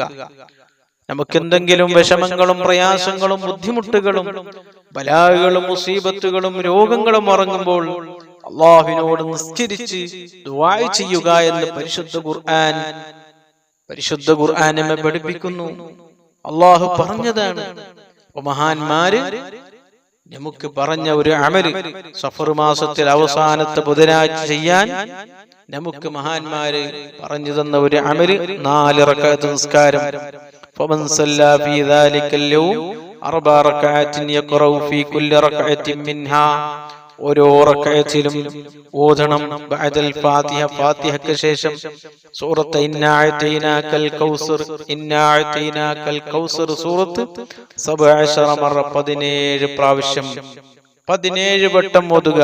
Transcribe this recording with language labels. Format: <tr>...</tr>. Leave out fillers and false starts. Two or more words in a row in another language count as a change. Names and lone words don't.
<ml>നമുക്ക് എന്തെങ്കിലും വിഷമങ്ങളും പ്രയാസങ്ങളും ബുദ്ധിമുട്ടുകളും ബലാകളും മുസീബത്തുകളും രോഗങ്ങളും ഇറങ്ങുമ്പോൾ അല്ലാഹുവിനോട് നിസ്കരിച്ച് ദുആ ചെയ്യുക എന്ന് പരിശുദ്ധ ഖുർആൻ നമ്മെ പഠിപ്പിക്കുന്നു. അല്ലാഹു പറഞ്ഞതാണ്. മഹാന്മാര് നമുക്ക് പറഞ്ഞ ഒരു അമല് സഫർ മാസത്തിൽ അവസാനത്തെ ബുധനാഴ്ച ചെയ്യാൻ നമുക്ക് മഹാന്മാര് പറഞ്ഞു തന്ന ഒരു അമല് 4 റക്അത്ത് നിസ്കാരം.</ml> <ar>فمن صلى في ذلك اليوم 4 ركعات يقرأ في كل ركعة منها,</ar> <ml>ഓരോ റക്അത്തിലും ഓതണം</ml> <ar>بعد الفاتحة,</ar> <ml>ഫാത്തിഹയ്ക്ക് ശേഷം സൂറത്ത്</ml> <ar>إنا أعطيناك الكوثر, إنا أعطيناك الكوثر</ar> <ml>സൂറത്ത് 17 മറ, 17 പ്രാവശ്യം 17 വട്ടം ഓതുക.</ml>